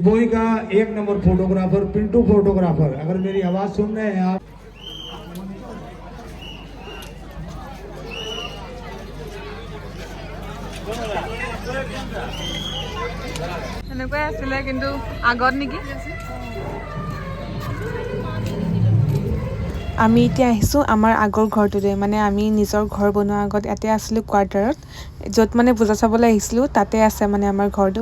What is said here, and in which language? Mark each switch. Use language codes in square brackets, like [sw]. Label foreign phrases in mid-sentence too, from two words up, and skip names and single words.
[hi] डिबोई का 1 नंबर फोटोग्राफर पिंटू फोटोग्राफर। अगर मेरी आवाज सुन रहे हैं आप, [as] এনেকুৱাই আছিলে কিন্তু আগত নেকি। আমি এতিয়া আহিছোঁ আমাৰ আগৰ ঘৰটোলৈ, মানে আমি নিজৰ ঘৰ বনোৱাৰ আগত ইয়াতে আছিলোঁ কোৱাৰ্টাৰত, য'ত মানে পূজা চাবলৈ আহিছিলোঁ তাতে আছে মানে আমাৰ ঘৰটো।